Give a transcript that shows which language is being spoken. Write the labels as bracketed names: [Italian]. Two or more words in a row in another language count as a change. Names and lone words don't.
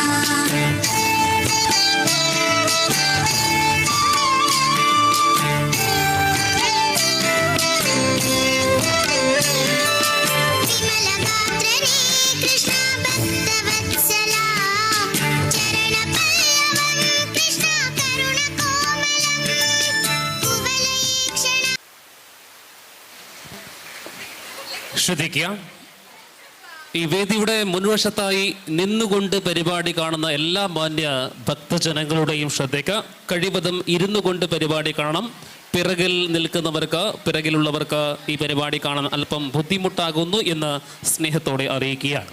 [Sanskrit] विमल गात्रने कृष्ण भक्तवत्सला चरण पल्लवं कृष्ण करुण कोमलं कुवलयीक्षण [Malayalam] ശ്രദ്ധിക്കുക. ഈ വേദിയുടെ മുൻവശത്തായി നിന്നുകൊണ്ട് പരിപാടി കാണുന്ന എല്ലാ മാന്യ ഭക്തജനങ്ങളുടെയും ശ്രദ്ധയ്ക്ക് കഴിവതും ഇരുന്നു കൊണ്ട് പരിപാടി കാണണം. പിറകിൽ നിൽക്കുന്നവർക്ക് പിറകിലുള്ളവർക്ക് ഈ പരിപാടി കാണാൻ അല്പം ബുദ്ധിമുട്ടാകുന്നു എന്ന് സ്നേഹത്തോടെ അറിയിക്കുകയാണ്.